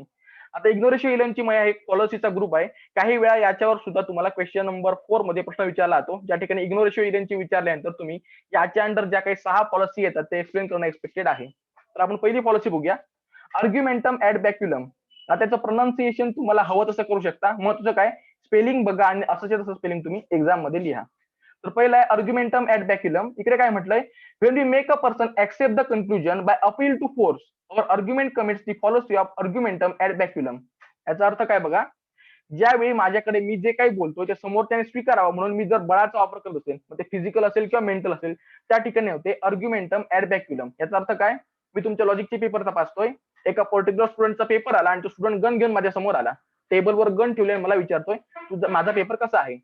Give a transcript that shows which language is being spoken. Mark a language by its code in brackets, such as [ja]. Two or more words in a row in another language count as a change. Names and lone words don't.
[mr] आता [la] ignoratio elenchi [mr] एक पॉलिसीचा ग्रुप आहे. काही वेळा याच्यावर सुद्धा तुम्हाला [en] question number [mr] 4 मध्ये प्रश्न विचारला जातो, ज्या ठिकाणी [la] ignoratio elenchi [mr] विचारल्यानंतर तुम्ही याच्या अंडर ज्या काही 6 पॉलिसी येतात ते एक्सप्लेन करणं एक्सपेक्टेड आहे. तर आपण पहिली पॉलिसी बघूया, [la] argumentum ad baculum. [mr] त्याचं प्रोनाउन्सिएशन तुम्हाला हवं तसं करू शकता. महत्वाचं काय, स्पेलिंग बघा आणि असंच तसं स्पेलिंग तुम्ही एक्झाम मध्ये लिहा. तर पहिलं आहे [la] argumentum ad baculum. [mr] इकडे काय म्हटलंय, [en] when we make a person accept the conclusion by appeal to force or argument commits the fallacy of [la] argumentum ad baculum. [mr] याचा अर्थ काय बघा, ज्यावेळी माझ्याकडे मी जे काही बोलतोय ते समोरच्याने स्वीकारावं म्हणून मी जर बळाचा वापर करत असेल, मग ते फिजिकल असेल किंवा मेंटल असेल, त्या ठिकाणी होते [la] argumentum ad baculum. [mr] याचा अर्थ काय, मी तुमच्या लॉजिकचे पेपर तपासतोय, एका पर्टिक्युलर स्टुडंटचा पेपर आला आणि तो [en] student gun [mr] घेऊन माझ्या समोर आला, टेबलवर गन ठेवले आणि मला विचारतोय तुझा माझा पेपर कसा आहे.